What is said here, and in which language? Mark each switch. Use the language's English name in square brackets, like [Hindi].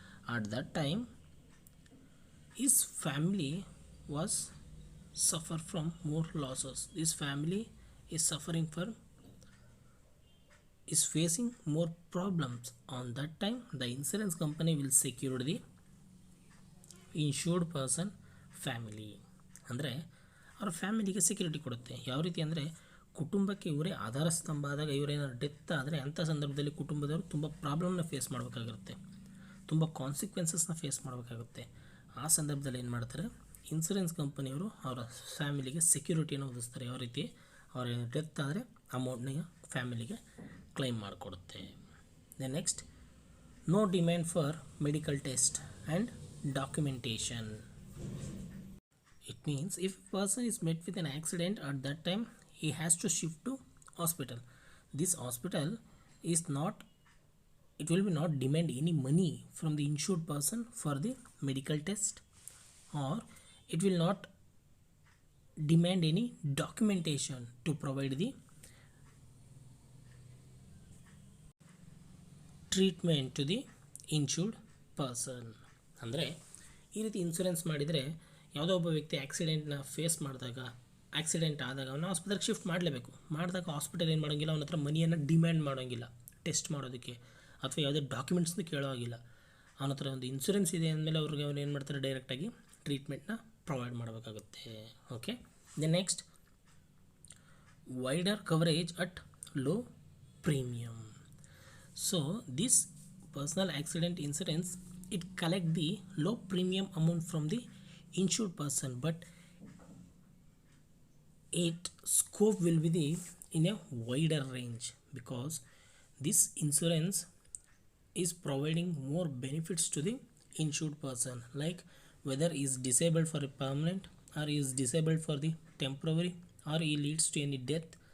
[English] At that time his family was suffer from more losses. This family is suffering for, is facing more problems. On that time the insurance company will secure the insured person family. [Kannada] ಅಂದರೆ ಅವರ ಫ್ಯಾಮಿಲಿಗೆ security ಕೊಡುತ್ತೆ. ಯಾವ ರೀತಿ ಅಂದರೆ ಕುಟುಂಬಕ್ಕೆ ಇವರೇ ಆಧಾರ ಸ್ತಂಭ ಆದಾಗ ಇವರೇನಾದ್ರು ಡೆತ್ ಆದರೆ ಅಂಥ ಸಂದರ್ಭದಲ್ಲಿ ಕುಟುಂಬದವರು ತುಂಬ ಪ್ರಾಬ್ಲಮ್ನ ಫೇಸ್ ಮಾಡಬೇಕಾಗಿರುತ್ತೆ, ತುಂಬ ಕಾನ್ಸಿಕ್ವೆನ್ಸಸ್ನ ಫೇಸ್ ಮಾಡಬೇಕಾಗುತ್ತೆ. ಆ ಸಂದರ್ಭದಲ್ಲಿ ಏನು ಮಾಡ್ತಾರೆ, ಇನ್ಸೂರೆನ್ಸ್ ಕಂಪನಿಯವರು ಅವರ ಫ್ಯಾಮಿಲಿಗೆ ಸೆಕ್ಯೂರಿಟಿಯನ್ನು ಒದಗಿಸ್ತಾರೆ. ಯಾವ ರೀತಿ ಅವರ ಡೆತ್ ಆದರೆ ಅಮೌಂಟ್ನ ಫ್ಯಾಮಿಲಿಗೆ ಕ್ಲೈಮ್ ಮಾಡಿಕೊಡುತ್ತೆ. [English] Then next, no demand for medical test and documentation. It means if person is met with an accident, at that time he has to shift to hospital. This hospital is not, it will be not demand any money from the insured person for the medical test, or it will not demand any documentation to provide the treatment to the insured person. [Kannada] ಅಂದರೆ ಈ ರೀತಿ insurance ಮಾಡಿದರೆ ಯಾವುದೋ ಒಬ್ಬ ವ್ಯಕ್ತಿ ಆಕ್ಸಿಡೆಂಟ್ನ face ಮಾಡಿದಾಗ, accident ಆದಾಗ ಅವನ್ನ ಆಸ್ಪತ್ರೆಗೆ ಶಿಫ್ಟ್ ಮಾಡಲೇಬೇಕು. ಮಾಡಿದಾಗ ಹಾಸ್ಪಿಟಲ್ ಏನು ಮಾಡೋಂಗಿಲ್ಲ, ಅವನ ಹತ್ರ ಮನಿಯನ್ನು ಡಿಮ್ಯಾಂಡ್ ಮಾಡೋಂಗಿಲ್ಲ ಟೆಸ್ಟ್ ಮಾಡೋದಕ್ಕೆ, ಅಥವಾ ಯಾವುದೇ ಡಾಕ್ಯುಮೆಂಟ್ಸ್ನ ಕೇಳೋ ಆಗಿಲ್ಲ. ಅವನ ಹತ್ರ ಒಂದು ಇನ್ಶೂರೆನ್ಸ್ ಇದೆ ಅಂದಮೇಲೆ ಅವ್ರಿಗೆ ಅವ್ರು ಏನು ಮಾಡ್ತಾರೆ, ಡೈರೆಕ್ಟಾಗಿ ಟ್ರೀಟ್ಮೆಂಟ್ನ ಪ್ರೊವೈಡ್ ಮಾಡಬೇಕಾಗುತ್ತೆ. [English] Okay, then next, wider coverage at low premium. So this personal accident insurance, it collect the low premium amount from the insured person, but its scope will be the in a wider range, because this insurance is providing more benefits to the insured person, like whether he is disabled for a permanent, or he is disabled for the temporary, or he leads to any death.